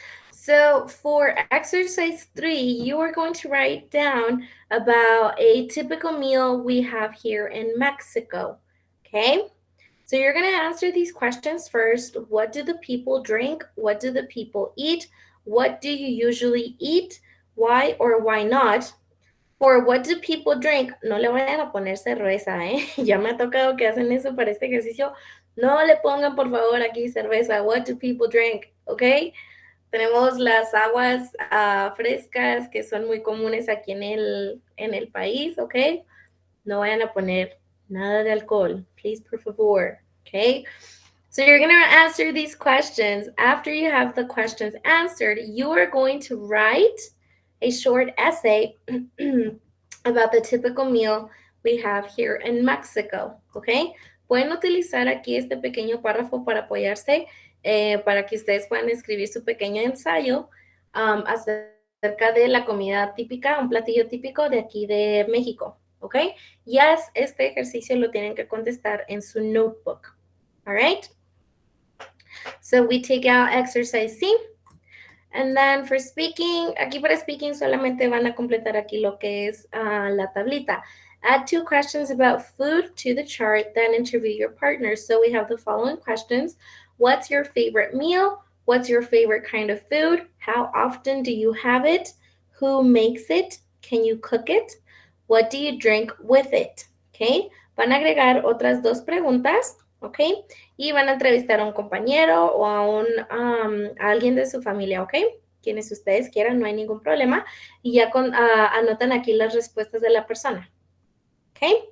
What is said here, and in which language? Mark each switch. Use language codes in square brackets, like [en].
[en] So for exercise 3, you are going to write down about a typical meal we have here in Mexico. Okay, so you're going to answer these questions first. What do the people drink? What do the people eat? What do you usually eat? Why or why not? For what do people drink? [es] No le vayan a poner cerveza, ¿eh? Ya me ha tocado que hacen eso para este ejercicio. No le pongan, por favor, aquí cerveza. [en] What do people drink? [es] ¿Ok? Tenemos las aguas frescas que son muy comunes aquí en el país, ¿ok? No vayan a poner nada de alcohol. [en] Please, [es] por favor, ¿ok? [en] So you're going to answer these questions. After you have the questions answered, you are going to write a short essay about the typical meal we have here in Mexico, ¿ok? [es] Pueden utilizar aquí este pequeño párrafo para apoyarse, para que ustedes puedan escribir su pequeño ensayo acerca de la comida típica, un platillo típico de aquí de México, ¿ok? Yes, este ejercicio lo tienen que contestar en su notebook, [en] all right? So we take out exercise C. And then for speaking, [es] aquí para speaking solamente van a completar aquí lo que es la tablita. [en] Add 2 questions about food to the chart, then interview your partners. So we have the following questions. What's your favorite meal? What's your favorite kind of food? How often do you have it? Who makes it? Can you cook it? What do you drink with it? Okay. [es] Van a agregar otras 2 preguntas, ¿ok? Y van a entrevistar a un compañero o a alguien de su familia, ¿ok? Quienes ustedes quieran, no hay ningún problema. Y ya anotan aquí las respuestas de la persona, ¿ok?